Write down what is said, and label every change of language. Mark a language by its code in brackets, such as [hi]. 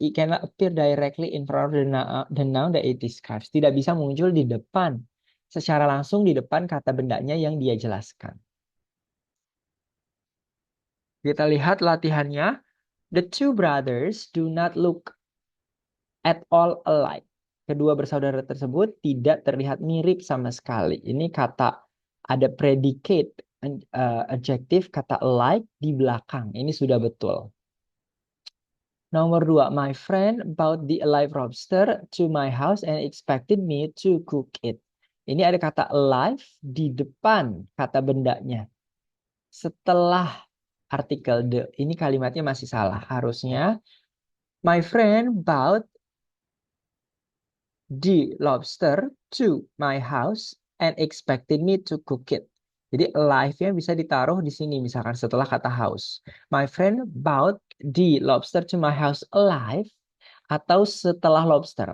[en] It cannot appear directly in front of the noun that it describes. [id] Tidak bisa muncul di depan. Secara langsung di depan kata bendanya yang dia jelaskan. Kita lihat latihannya. [en] The two brothers do not look at all alike. [id] Kedua bersaudara tersebut tidak terlihat mirip sama sekali. Ini kata ada predicate adjektif kata alike di belakang. Ini sudah betul. Nomor 2, [en] my friend bought the alive lobster to my house and expected me to cook it. [id] Ini ada kata alive di depan kata bendanya. Setelah artikel the. Ini kalimatnya masih salah. Harusnya [en] my friend bought the lobster to my house and expected me to cook it. [id] Jadi alive-nya bisa ditaruh di sini misalkan setelah kata house. [en] My friend bought the lobster to my house alive [id] atau setelah lobster.